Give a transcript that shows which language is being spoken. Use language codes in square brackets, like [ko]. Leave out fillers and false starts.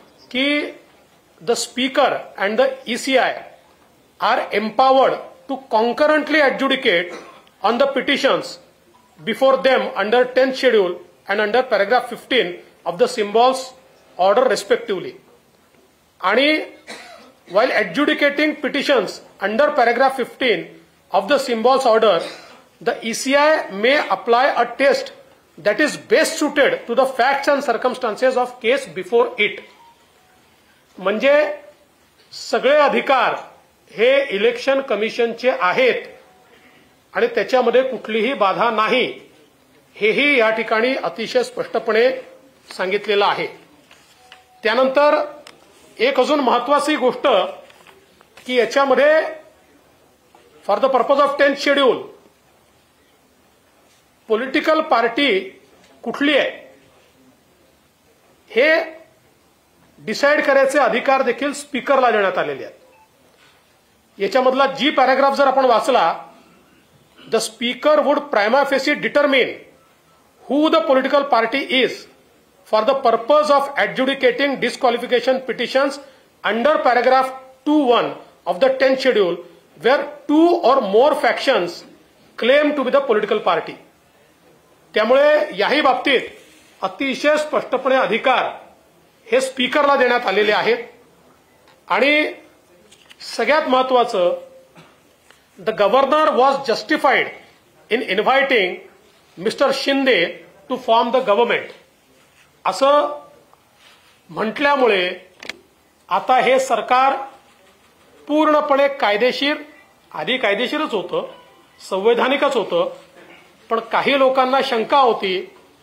[en] की the speaker and the ECI are empowered to concurrently adjudicate on the petitions before them under 10th schedule and under paragraph 15 of the symbols order respectively. आणि while adjudicating petitions under paragraph 15 of the symbols order, the ECI may apply a test that is best suited to the facts and circumstances of case before it. [mr] म्हणजे सगळे अधिकार हे election कमिशनचे आहेत आणि त्याच्यामध्ये कुठलीही बाधा नाही हेही या ठिकाणी अतिशय स्पष्टपणे सांगितलेलं आहे। त्यानंतर एक अजून महत्त्वाची गोष्ट की याच्यामध्ये [en] for the purpose of 10th schedule political party [mr] कुठली आहे हे डिसाईड करायचे अधिकार देखील स्पीकरला देण्यात आलेले आहेत. याच्यामधला जी पॅराग्राफ जर आपण वाचला, [en] The speaker would prima facie determine who the political party is for the purpose of adjudicating disqualification petitions under paragraph 2(1) of the 10th schedule where 2 or more factions claim to be the political party. [mr] त्यामुळे याही बाबतीत अतिशय स्पष्टपणे अधिकार हे स्पीकरला देण्यात आलेले आहेत. आणि सगळ्यात महत्वाचं, [en] the governor was justified in inviting mister Shinde to form the government [mr] असं म्हटल्यामुळे आता हे सरकार पूर्णपणे कायदेशीर, आधी कायदेशीरच होतं, संवैधानिकच होतं, पण काही लोकांना शंका होती.